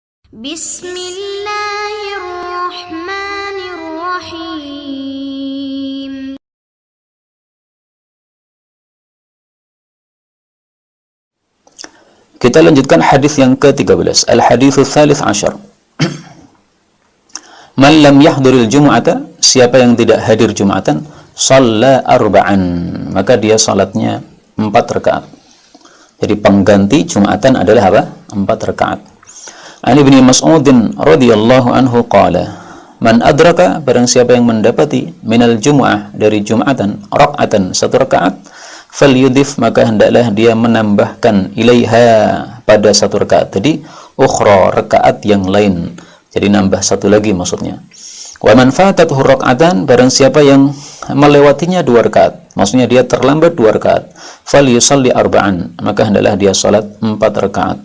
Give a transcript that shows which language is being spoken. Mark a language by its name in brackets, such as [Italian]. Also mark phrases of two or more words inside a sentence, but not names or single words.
[Arabic] بسم الله الرحمن الرحيم. [Indonesian] Kita lanjutkan hadis yang ke-13. [Arabic] الحديث الثالث عشر. من لم يحضر الجمعة, [Indonesian] siapa yang tidak hadir Jumatan, [Arabic] صلى أربعا, [Indonesian] maka dia salatnya 4 rakaat. Jadi pengganti Jumatan adalah apa? 4 rakaat. [Arabic] عن بن مسعود رضي الله عنه قال، من أدرك, [Indonesian] barang siapa yang mendapati [Arabic] من الجمعة, [Indonesian] dari Jumatan, raka'atan, 1 rakaat, falyudif, maka hendaklah dia menambahkan ilaiha, pada 1 rakaat tadi, ukhra, rakaat yang lain. Jadi nambah 1 lagi maksudnya. [Arabic] ومن فاتته ركعتان, [Indonesian] barang siapa yang melewatinya 2 rakaat, maksudnya dia terlambat 2 rakaat, [Arabic] فليصل أربعا, [Indonesian] maka hendaklah dia salat 4 rakaat.